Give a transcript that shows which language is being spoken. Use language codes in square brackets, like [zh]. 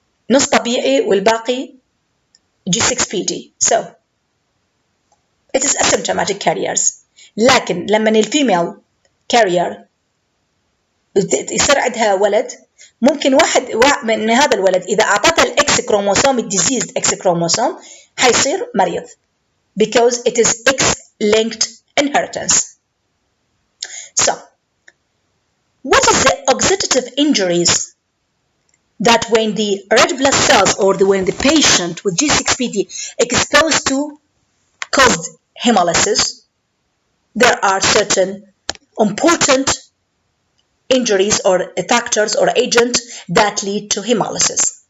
[ar] نص طبيعي والباقي G6PD. [en] So it is asymptomatic carriers. [ar] لكن لما الفيميل carrier يصير عندها ولد، ممكن واحد من هذا الولد إذا أعطته الإكس كروموسوم الديزيزد إكس كروموسوم حيصير مريض [en] because it is X-linked inheritance. So what is the oxidative injuries that when the red blood cells or when the patient with G6PD exposed to caused hemolysis? There are certain important injuries or factors or agents that lead to hemolysis.